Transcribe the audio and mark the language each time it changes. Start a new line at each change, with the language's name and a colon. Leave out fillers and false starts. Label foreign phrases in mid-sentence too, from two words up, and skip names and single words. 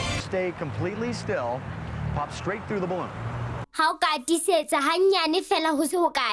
English: stay completely still, pop straight through the balloon.
Southern Sotho: Ha o ka tisetsa hanyane fela ho se ho kae.